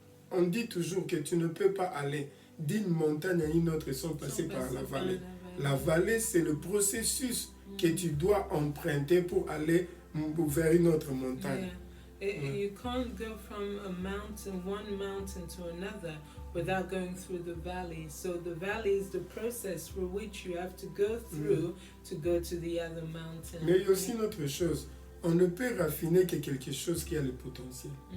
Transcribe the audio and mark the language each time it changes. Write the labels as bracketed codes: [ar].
[fr] On dit toujours que tu ne peux pas aller d'une montagne à une autre sans passer par la vallée. La vallée, c'est le processus que tu dois emprunter pour aller vers une autre montagne. [en] You can't go from one mountain to another without going through the valley. So the valley is the process through which you have to go through to go to the other mountain. [fr] Mais il y a aussi une autre chose. On ne peut raffiner que quelque chose qui a le potentiel.